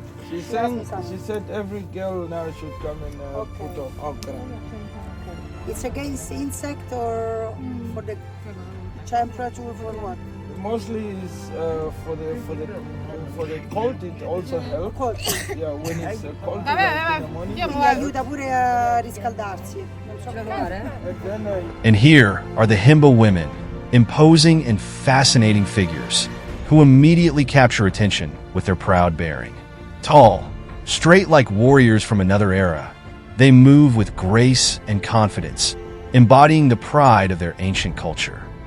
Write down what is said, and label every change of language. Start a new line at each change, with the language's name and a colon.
English: She said every girl now should come and put on okra. It's against insect or for the temperature for what? Mostly is for the cold. It also helps. Cold. Yeah, when it's cold like in the morning.
Italian: Quindi aiuta pure a riscaldarsi.
English: And then And here are the Himba women, imposing and fascinating figures, who immediately capture attention with their proud bearing. Tall, straight like warriors from another era, they move with grace and confidence, embodying the pride of their ancient culture.